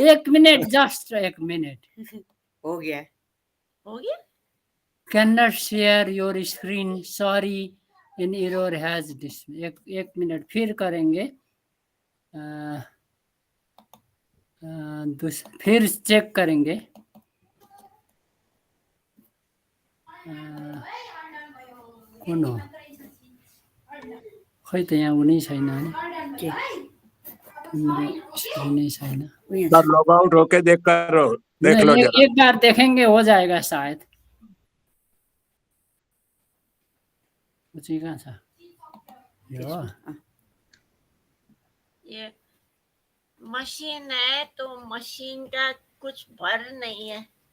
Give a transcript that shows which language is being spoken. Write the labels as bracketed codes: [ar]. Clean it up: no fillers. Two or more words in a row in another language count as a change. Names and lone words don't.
[hi] एक मिनट, जस्ट एक मिनट। हो गया। [en] Can not share your screen, sorry an error has this. [hi] एक मिनट फिर करेंगे, फिर चेक करेंगे। [ne] कुन हो खै त यहाँ उनी छैन, स्क्रिनै छैन। [en] log out [hi] होके देख लो जरा। एक बार देखेंगे हो जाएगा शायद। [ne] कहाँ छ [hi] ये मशीन है तो मशीन का कुछ भर नहीं है।